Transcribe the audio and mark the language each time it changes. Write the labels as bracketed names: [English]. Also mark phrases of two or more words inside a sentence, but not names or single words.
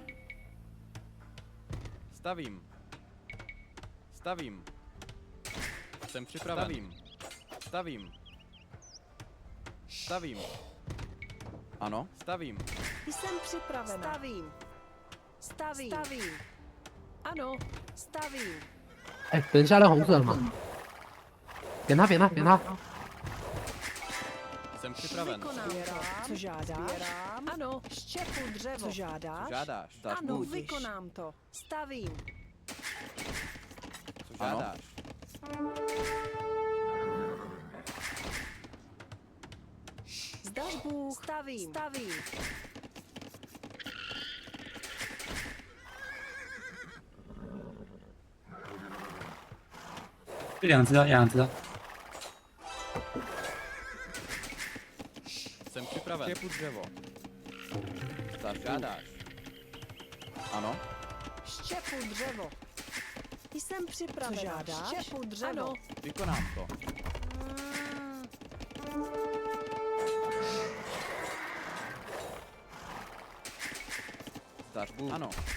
[Czech] Stavím. Stavím. Jsem připraven. Stavím. Stavím. Stavím. Ano, stavím. Jsem připravena. Stavím. Stavím. Stavím. Ano, stavím. [Chinese] 哎，等一下，那红色了吗？扁他，扁他，扁他！ [Czech] Jsem připraven. Vykonám to. Co žádáš? Ano, štěpu dřevo. Co žádáš? Žádáš. Dáš Ano, buď. vykonám to. Stavím. Co žádáš? Zdaš Bůh. Stavím. Stavím. [Chinese] 这两只哦，两只哦。 [Czech] Jsem připraven. Štěpu dřevo. Žádáš. Ano, Štěpu dřevo. Jsem připravena. Co žádáš? Štěpu dřevo. Ano. vykonám to. Zdaš Bůh. Ano.